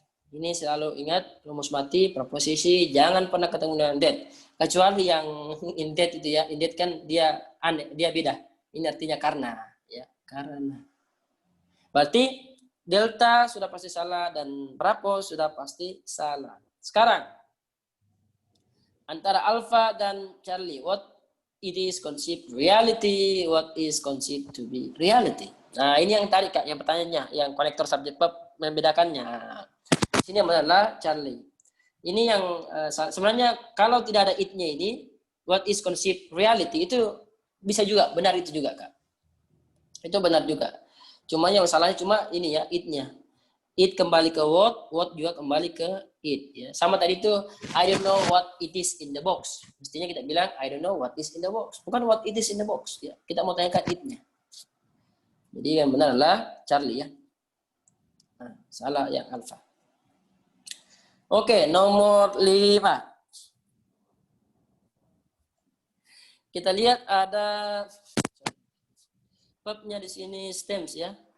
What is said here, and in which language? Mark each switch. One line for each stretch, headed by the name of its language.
Indonesian: Ini selalu ingat, rumus mati, preposisi jangan pernah ketemu dengan that. Kecuali yang in that itu ya, in that kan dia aneh, dia beda. Ini artinya karena, ya, karena. Berarti delta sudah pasti salah dan bravo sudah pasti salah. Sekarang antara alpha dan Charlie,
English: what it is conceived reality, what is conceived to be reality.
Indonesian: Nah, ini yang tadi Kak, yang pertanyaannya, yang konektor subjek verb membedakannya. Ini adalah Charlie. Ini yang sebenarnya kalau tidak ada it-nya ini,
English: what is conceived reality
Indonesian: itu bisa juga, benar itu juga Kak. Itu benar juga. Cuma yang salahnya cuma ini ya, it-nya. It kembali ke what juga kembali ke it. Ya. Sama tadi itu,
English: I don't know what it is in the box.
Indonesian: Mestinya kita bilang,
English: I don't know what is in the box.
Indonesian: Bukan
English: what it is in the box.
Indonesian: Ya. Kita mau tanyakan it-nya. Jadi yang benar adalah Charlie ya. Nah, salah yang alpha. Oke, nomor 5. Kita lihat ada verbnya di sini stems ya.